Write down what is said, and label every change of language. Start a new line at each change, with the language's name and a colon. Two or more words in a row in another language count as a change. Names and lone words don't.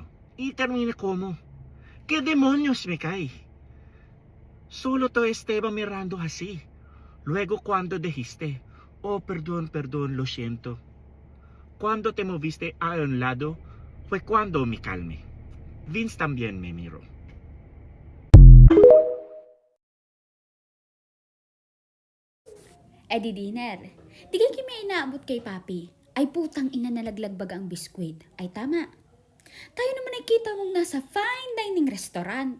Spanish: Y termina como, ¿qué demonios me cae? Solo te estaba mirando así. Luego cuando dijiste, oh, perdón, lo siento. Cuando te moviste a un lado, fue cuando me calmé. Vince también me miró.
Filipino: Eh di dinner. Di kayo may inaabot kay Papi. Ay putang ina nalaglag baga ang biskwit. Ay tama. Tayo naman nakita mong nasa
English: fine dining restaurant.